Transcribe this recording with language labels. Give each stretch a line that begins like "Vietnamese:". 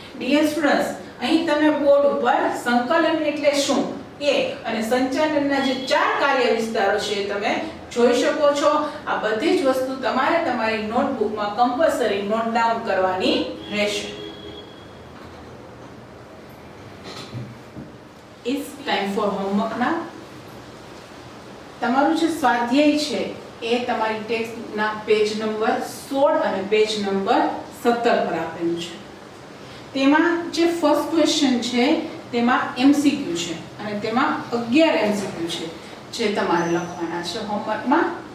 Gujarati: Dear students, અહીં તમે board ઉપર સંકલન એટલે શું એ અને સંચાલનના જે 4 કાર્ય વિસ્તારો છે તમે જોઈ શકો છો. આ બધી જ વસ્તુ તમારે તમારી નોટબુકમાં કમ્પલસરી નોટ ડાઉન કરવાની રહેશે.
English: It's time for homework now.
Gujarati: તમારું જે સ્વાધ્યાય છે એ તમારી ટેક્સ્ટના પેજ નંબર 16 અને પેજ નંબર 17 પર આપેલું છે. તેમાં જે ફર્સ્ટ ક્વેશ્ચન છે તેમાં MCQ છે અને તેમાં 11 MCQ છે જે તમારે લખવાના છે હોમવર્કમાં.